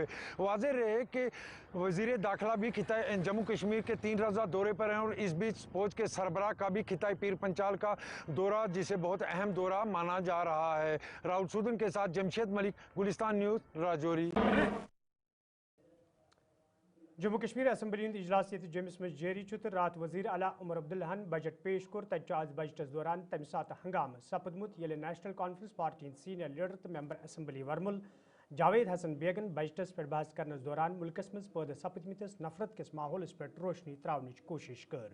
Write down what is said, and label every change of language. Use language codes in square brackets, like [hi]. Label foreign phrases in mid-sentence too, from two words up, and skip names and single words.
[ur] واضح رہے کہ وزیر داخلہ بھی خطائی جموں کشمیر کے 3 روزہ دورے پر ہیں اور اس بیچ فوج کے سربراہ کا بھی خطائی پیر پنچال کا دورہ، جسے بہت اہم دورہ مانا جا رہا ہے. راہل سودن کے ساتھ جمشید ملک، گلستان نیوز، راجوری. [ks] जम्मू कश्मीर असम्बली हंद इजलास ये जमिस में जारी तो रात वजीर आला उमर अब्दुल्लाहन बजट पेश कोर तत आज बजटस दौरान तम सात हंगाम सपदमुत ये नेशनल कॉन्फ्रेंस पार्टी हंद [en] Senior leader [ks] तो [en] Member Assembly [ks] वर्मुल जावेद हसन बेगन बजटस पे बहस करनस दौरान मुल्कस मज पैदा सपदमिस नफरत किस माहौलस पे रोशनी त्रावनच कोशिश कर।